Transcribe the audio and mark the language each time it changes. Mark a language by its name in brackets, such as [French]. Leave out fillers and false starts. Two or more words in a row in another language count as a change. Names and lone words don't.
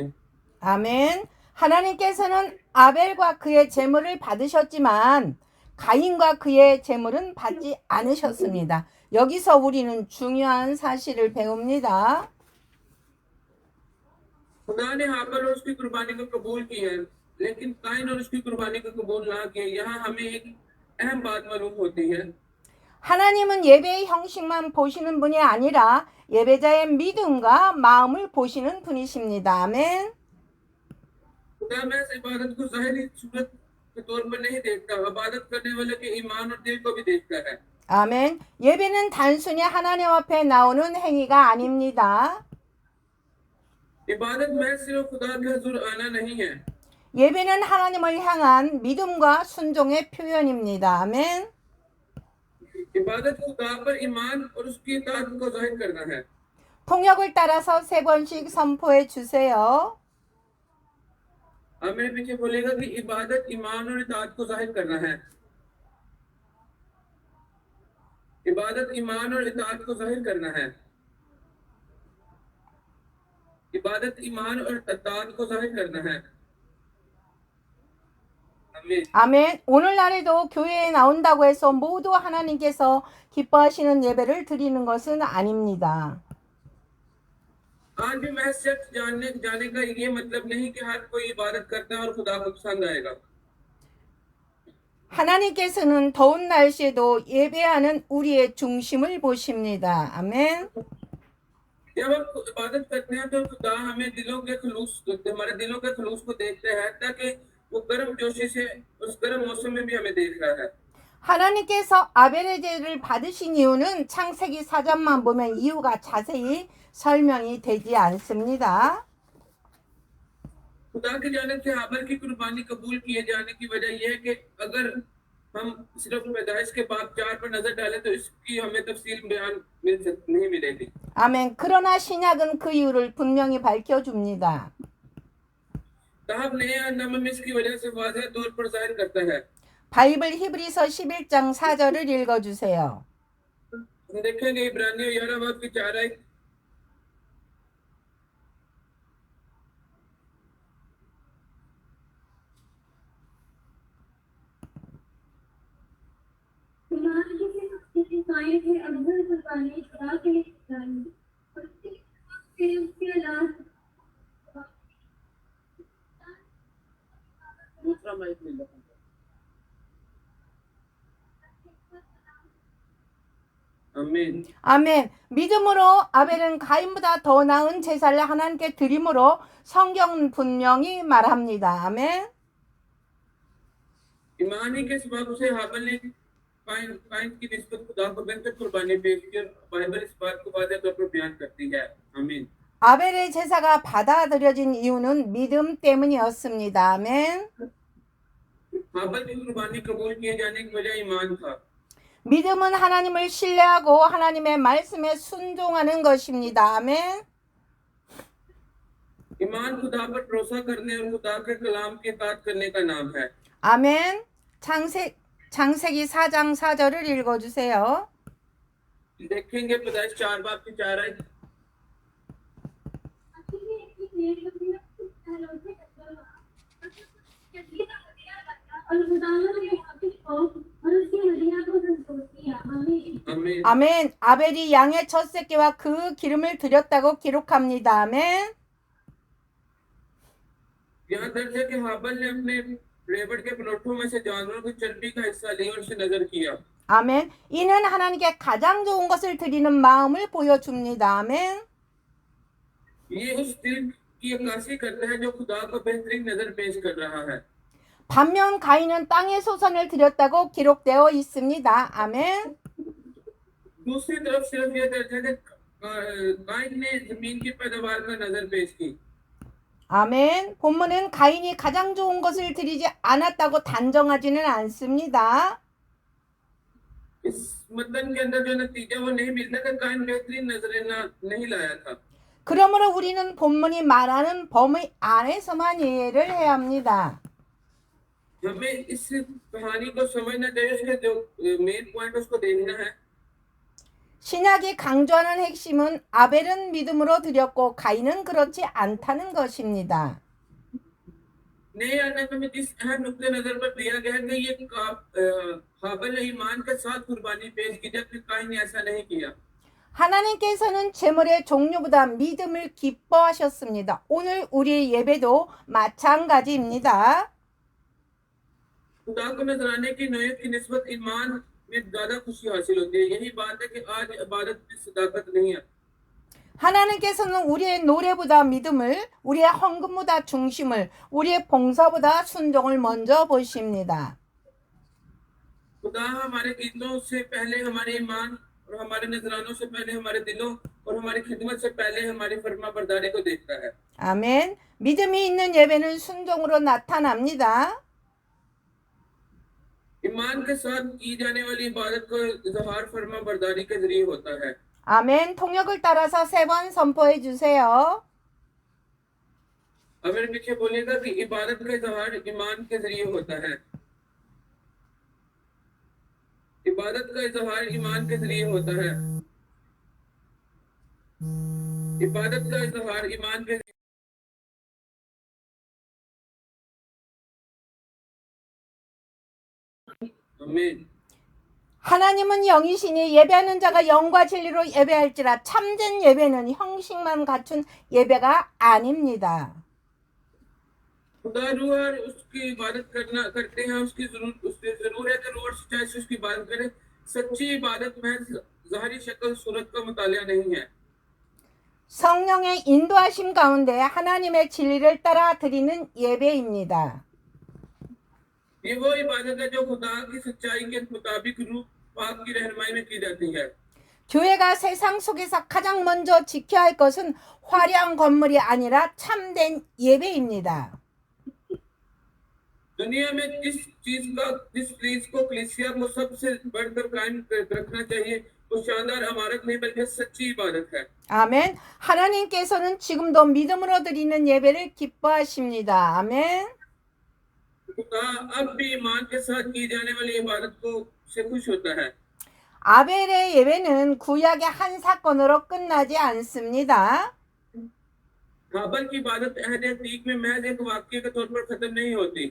[Korean] 아멘. 하나님께서는 아벨과 그의 제물을 받으셨지만 가인과 그의 제물은 받지 않으셨습니다. 여기서 우리는 중요한 사실을 배웁니다. [Urdu] خدا نے ہابیل اور اس کی قربانی کو قبول کیا لیکن قائن اور اس کی قربانی کو قبول نہ کیا. یہاں ہمیں ایک اہم بات معلوم ہوتی ہے. [Korean] 하나님은 예배의 형식만 보시는 분이 아니라 예배자의 믿음과 마음을 보시는 분이십니다. 아멘. [Urdu] خدا محض عبادت کو ظاہری صورت کے طور پر نہیں دیکھتا، عبادت کرنے والے کے ایمان اور دل کو بھی دیکھتا ہے. [Korean] 아멘. 예배는 단순히 하나님 앞에 나오는 행위가 아닙니다. [Urdu] عبادت محض صرف خدا کے حضور آنا نہیں ہے. [Korean] 예배는 하나님을 향한 믿음과 순종의 표현입니다. 아멘. [Urdu] عبادت خدا پر ایمان اور اس کی اطاعت کو ظاہر کرنا ہے. [Korean] 통역을 따라서 3번씩 선포해 주세요. [Urdu] اب میرے پیچھے بولے گا کہ عبادت ایمان اور اطاعت کو ظاہر کرنا ہے. عبادت ایمان اور اطاعت کو ظاہر کرنا ہے. عبادت ایمان اور اطاعت کو ظاہر کرنا ہے. आमीन। [Korean] 아멘. 오늘날에도 교회에 나온다고 해서 모두 하나님께서 기뻐하시는 예배를 드리는 것은 아닙니다. [Urdu] آج بھی محض سچ جانے کا یہ مطلب نہیں کہ ہر کوئی عبادت کرتا ہے اور خدا کو پسند آئے گا. [Korean] 하나님께서는 더운 날씨에도 예배하는 우리의 중심을 보십니다. 아멘. [Urdu] جب ہم عبادت کرتے ہیں تو خدا ہمیں ہمارے دلوں کے خلوص کو دیکھتے ہیں، تاکہ وہ گرم جوشی سے اس گرم موسم میں بھی ہمیں دیکھ رہا ہے. [Korean] 하나님께서 아벨의 제를 받으신 이유는 창세기 4장만 보면 이유가 자세히 설명이 되지 않습니다. [Urdu] خدا کی جانب سے ہابیل کی قربانی قبول کیے جانے کی وجہ یہ ہے کہ اگر ہم صرف پیدائش کے باب 4 پر نظر ڈالیں تو اس کی ہمیں تفصیل بیان نہیں ملے گی. [Korean] 아멘. 그러나 신약은 그 이유를 분명히 밝혀줍니다. [Urdu] تب نیا نامہ میں اس کی وجہ سے واضح طور پر ظاہر کرتا ہے. [Korean] 바이블 히브리서 11장 4절을 읽어주세요. [Urdu] ہم دیکھیں گے عبرانیوں 11 باب کی 4 آیت. ایمان کی سب سے قائم ہے افضل قربانی خدا کے لیے قربانی اور اس کے علاوہ دوسرا مائیک مل رہا ہے. [Korean] 아멘. 아멘. 믿음으로 아벨은 가인보다 더 나은 제사를 하나님께 드림으로 성경은 분명히 말합니다. 아멘. [Urdu] ایمانی کے سبب اسے ہابیل نے قائن کی نسبت خدا کو بہتر قربانی پیش کی اور بائبل اس بات کو واضح طور پر بیان کرتی ہے. आमीन। [Korean] 아벨의 제사가 받아들여진 이유는 믿음 때문이었습니다. 아멘. [Urdu] ہابیل کی قربانی قبول کیے جانے کی وجہ ایمان تھا. [Korean] 믿음은 하나님을 신뢰하고 하나님의 말씀에 순종하는 것입니다. 아멘. [Urdu] ایمان خدا پر بھروسا کرنے اور خدا کے کلام کی اطاعت کرنے کا نام ہے. [Korean] 아멘. 창세기 4장 4절을 읽어주세요. [Urdu] دیکھیں گے پیدائش 4 باب کی 4 آیت. اور خداوند نے ہابیل کو اور اس کے ہدیہ کو سنتوش کیا. आमीन। आमीन। [Korean] 아멘. 아벨이 양의 첫 새끼와 그 기름을 드렸다고 기록합니다. 아멘. [Urdu] یہاں درج ہے کہ ہابیل نے اپنے ریوڑ کے پنوٹھوں میں سے جانوروں کی چربی کا حصہ لیا اور اسے نذر کیا. [Korean] 아멘. 이는 하나님께 가장 좋은 것을 드리는 마음을 보여줍니다. 아멘. [Urdu] یہ اس دل کی عکاسی کرتا ہے جو خدا کو بہترین نذر پیش کر رہا ہے. [Korean] 반면 가인은 땅의 소산을 드렸다고 기록되어 있습니다. 아멘. [Urdu] دوسری طرف صرف یہ درج ہے کہ قائن نے زمین کی پیداوار کا نذر پیش کی. [Korean] 아멘. 본문은 가인이 가장 좋은 것을 드리지 않았다고 단정하지는 않습니다. [Urdu] اس متن کے اندر جو نتیجہ وہ نہیں ملتا کہ قائن بہترین نذریں نہیں لایا تھا. [Korean] 그러므로 우리는 본문이 말하는 범위 안에서만 이해를 해야 합니다. [Urdu] ہمیں اس کہانی کو سمجھنا چاہیے، اس کے جو [English] main point [Urdu] اس کو دیکھنا ہے. [Korean] 신약이 강조하는 핵심은 아벨은 믿음으로 드렸고 가인은 그렇지 않다는 것입니다. [Urdu] نئے آنے میں جس اہم نکتہ نظر پر دیا گیا ہے کہ یہ ہابیل نے ایمان کے ساتھ قربانی پیش کی جبکہ قائن نے ایسا نہیں کیا. [Korean] 하나님께서는 제물의 종류보다 믿음을 기뻐하셨습니다. 오늘 우리의 예배도 마찬가지입니다. [Urdu] خدا کو نذرانے کی نوعیت کی نسبت ایمان میں زیادہ خوشی حاصل ہوتی ہے. یہی بات ہے کہ آج عبادت میں صداقت نہیں ہے. [Korean] 하나님께서는 우리의 노래보다 믿음을, 우리의 헌금보다 중심을, 우리의 봉사보다 순종을 먼저 보십니다. [Urdu] خدا ہمارے گیتوں سے پہلے ہمارے ایمان اور ہمارے نذرانوں سے پہلے ہمارے دلوں اور ہماری خدمت سے پہلے ہماری فرمانبرداری کو دیکھتا ہے. [Korean] 아멘. 믿음이 있는 예배는 순종으로 나타납니다. [Urdu] ایمان کے ساتھ کی جانے والی عبادت کو اظہار فرمانبرداری کے ذریعے ہوتا ہے. [Korean] 아멘. 통역을 따라서 3번 선포해 주세요. [Urdu] اب میرے پیچھے بولیے گا کہ عبادت کا اظہار ایمان کے ذریعے ہوتا ہے. عبادت کا اظہار ایمان کے ذریعے ہوتا ہے. عبادت کا اظہار ایمان کے آمین. [Korean] 하나님은 영이시니 예배하는 자가 영과 진리로 예배할지라 참된 예배는 형식만 갖춘 예배가 아닙니다. [Urdu] خدا روح ہے، اس کی عبادت کرتے ہیں، اس کی ضرور ہے کہ روح سچائی سے اس کی عبادت کریں. سچی عبادت محض ظاہری شکل صورت کا مطالعہ نہیں ہے. [Korean] 성령의 인도하심 가운데 하나님의 진리를 따라 드리는 예배입니다. [Urdu] یہ وہ عبادت ہے جو خدا کی سچائی کے مطابق روح پاک کی رہنمائی میں کی جاتی ہے. [Korean] 교회가 세상 속에서 가장 먼저 지켜야 할 것은 화려한 건물이 아니라 참된 예배입니다. [Urdu] دنیا میں جس چیز کو کلیسیا کو سب سے بڑھ کر قائم رکھنا چاہیے وہ شاندار عمارت نہیں بلکہ سچی عبادت ہے. [Korean] 아멘. 하나님께서는 지금도 믿음으로 드리는 예배를 기뻐하십니다. 아멘. [Urdu] خدا اب بھی ایمان کے ساتھ کی جانے والی عبادت کو سے خوش ہوتا ہے. [Korean] 아벨의 예배는 구약의 한 사건으로 끝나지 않습니다. [Urdu] ہابل کی عبادت عہد عتیق میں محض ایک واقعہ کے طور پر ختم نہیں ہوتی.